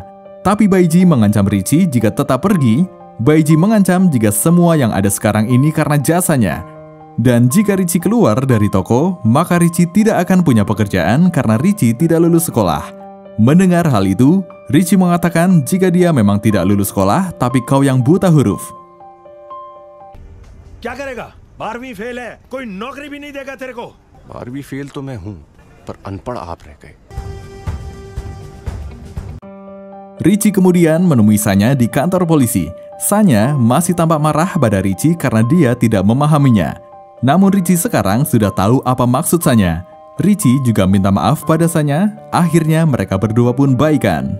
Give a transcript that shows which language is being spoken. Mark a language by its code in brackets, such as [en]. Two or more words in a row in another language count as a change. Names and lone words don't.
[id] Tapi Baiji mengancam Richie jika tetap pergi. Baiji mengancam jika semua yang ada sekarang ini karena jasanya. Dan jika Richie keluar dari toko, maka Richie tidak akan punya pekerjaan karena Richie tidak lulus sekolah. Mendengar hal itu, Richie mengatakan jika dia memang tidak lulus sekolah, tapi kau yang buta huruf. [hi] क्या करेगा? 12वीं फेल है, कोई नौकरी भी नहीं देगा तेरे को. 12वीं फेल तो मैं हूं, पर अनपढ़ आप रह गए. [id] Richie kemudian menemui Sanya di kantor polisi. Sanya masih tampak marah pada Richie karena dia tidak memahaminya. Namun Richie sekarang sudah tahu apa maksud Sanya. Richie juga minta maaf pada Sanya. Akhirnya mereka berdua pun baikan.